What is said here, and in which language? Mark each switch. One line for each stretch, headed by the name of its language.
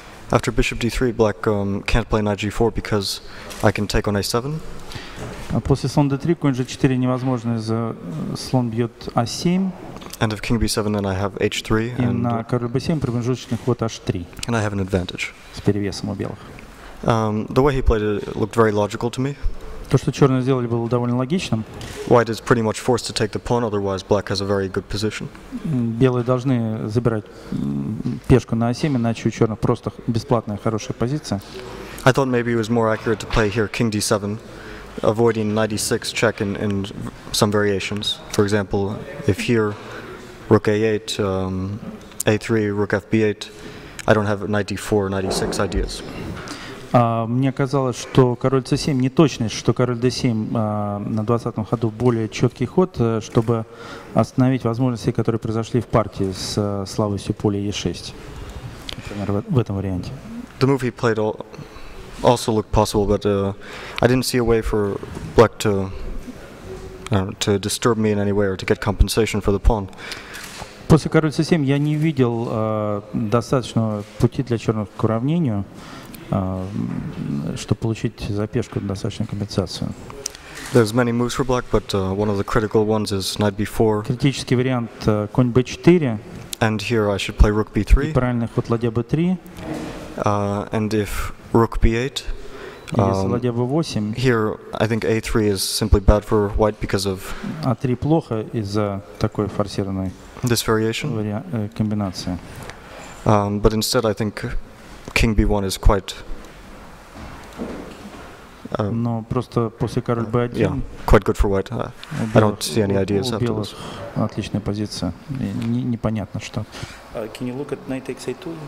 English: After bishop d3, black can't play knight g4 because I can take on a7.
Russian: После слон d3, конь g4 невозможно, из-за слон бьет a7.
English: And if king b7, then I have h3.
Russian: И на король b7 промежуточный ход h3.
English: And I have an advantage.
Russian: С перевесом у белых.
English: The way he played it looked very logical to me.
Russian: То, что черные сделали, было довольно логичным.
English: White is pretty much forced to take the pawn, otherwise black has a very good position.
Russian: Белые должны забирать пешку на a7, иначе у черных просто бесплатная хорошая позиция.
English: I thought maybe it was more accurate to play here king d7, avoiding knight e6 check in some variations. For example, if here rook a8, a3, rook fb8, I don't have knight d4, knight e6 ideas.
Russian: Мне казалось, что король c7 не точность, что король d7 на 20-м ходу более четкий ход, чтобы остановить возможности, которые произошли в партии с слабостью поля e6. Например, в этом варианте.
English: The move he played also looked possible, but I didn't see a way for black to disturb me in any way or to get compensation for the pawn.
Russian: После король c7 я не видел достаточного пути для черных к уравнению, чтобы получить за пешку достаточную компенсацию.
English: There's many moves for black, but one of the critical ones is knight b4.
Russian: Критический вариант конь b4.
English: And here I should play rook b3.
Russian: И правильный ход ладья b3.
English: And if rook b8.
Russian: Если ладья b8.
English: Here I think a3 is simply bad for white because of.
Russian: a3 плохо из-за такой форсированной
English: this variation.
Russian: Комбинации.
English: But instead I think king b1 is quite.
Russian: Но просто после король b1.
English: Yeah, quite good for white. I don't see any ideas after this.
Russian: Отличная позиция. Непонятно что.
English: Can you look at knight takes a2?